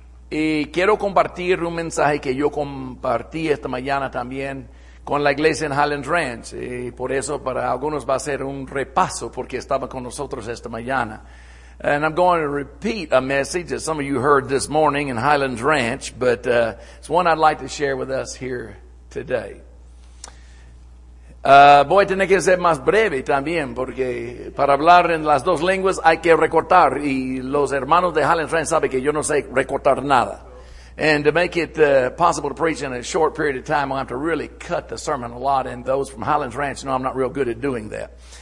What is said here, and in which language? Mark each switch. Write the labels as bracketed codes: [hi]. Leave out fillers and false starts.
[es] Y quiero compartir un mensaje que yo compartí esta mañana también con la iglesia en Highlands Ranch. Y por eso para algunos va a ser un repaso porque estaba con nosotros esta mañana. [en] And I'm going to repeat a message that some of you heard this morning in Highlands Ranch, but it's one I'd like to share with us here today. [es] Voy a tener que ser más breve también, porque para hablar en las dos lenguas hay que recortar, y los hermanos de Highlands Ranch saben que yo no sé recortar nada. [en] And to make it possible to preach in a short period of time, I'll have to really cut the sermon a lot, and those from Highlands Ranch know I'm not real good at doing that.